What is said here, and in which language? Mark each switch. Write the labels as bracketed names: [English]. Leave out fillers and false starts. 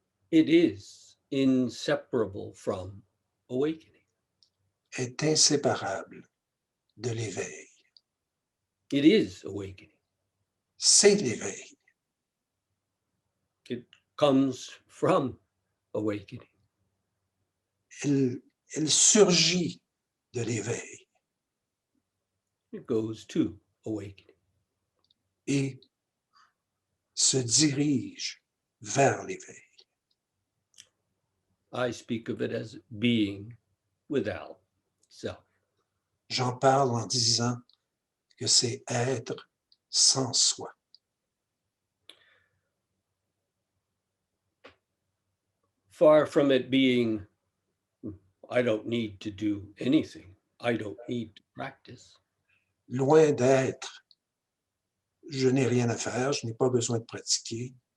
[English] It is inseparable from awakening. [French] Est inséparable de l'éveil. [English] It is awakening. [French] C'est l'éveil. [English] It comes from awakening. [French] Elle surgit de l'éveil [English] It goes to awakening. [French] et se dirige vers l'éveil. [English] I speak of it as being without self. [French] J'en parle en disant que c'est être sans soi. [English] Far from it being, I don't need to do anything. I don't need to practice. [French] Loin d'être, je n'ai rien à faire, je n'ai pas besoin de pratiquer.